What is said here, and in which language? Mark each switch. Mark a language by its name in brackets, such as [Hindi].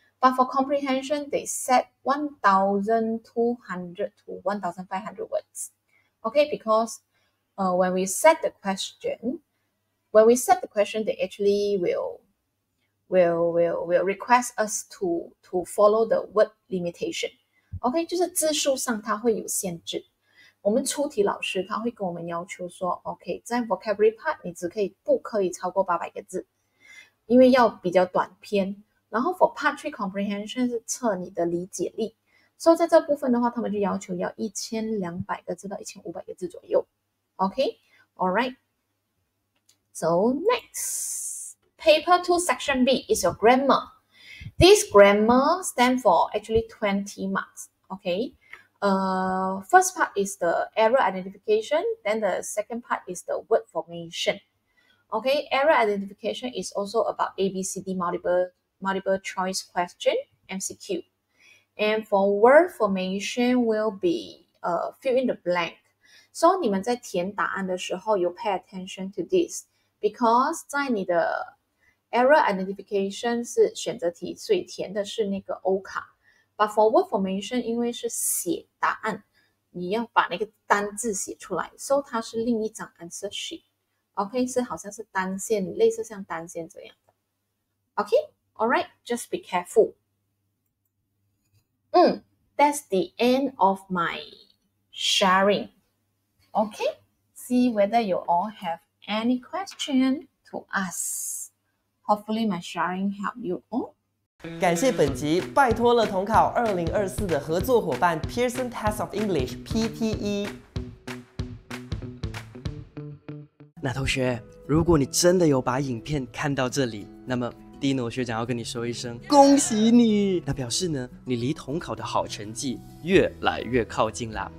[English] But for comprehension, they set 1,200 to 1,500 words. Okay, because when we set the question, they actually will request us to follow the word limitation. [Chinese] OK， 就是字数上它会有限制。我们出题老师他会跟我们要求说 ，OK， 在 vocabulary part 你不可以超过800个字，因为要比较短篇。然后 [English] for part 3 comprehension [Chinese] 是测你的理解力，所以在这部分的话，他们就要求要1200个字到1500个字左右。 [English] OK，all right. So next, paper 2 section B is your grammar. This grammar stands for actually 20 marks. Okay. First part is the error identification. Then the second part is the word formation. Okay. Error identification is also about ABCD multiple choice question, MCQ. And for word formation will be fill in the blank. [Chinese] So 你们在填答案的时候， [English] you pay attention to this. [Chinese] Because 在你的 error identification 是选择题，所以填的是那个 O 卡。 [English] But for word formation， [Chinese] 因为是写答案，你要把那个单字写出来，所以它是另一张 answer sheet。OK， 是好像是单线，类似像单线这样的。 [English] OK，all right，just be careful。 that's the end of my sharing. Okay, see whether you all have any question to ask. Hopefully my sharing helped you all. [Chinese] 感谢本集拜托了统考2024的合作伙伴 Pearson Test of English PTE。那同学，如果你真的有把影片看到这里，那么 Dino 学长要跟你说一声恭喜你，那表示呢，你离统考的好成绩越来越靠近啦。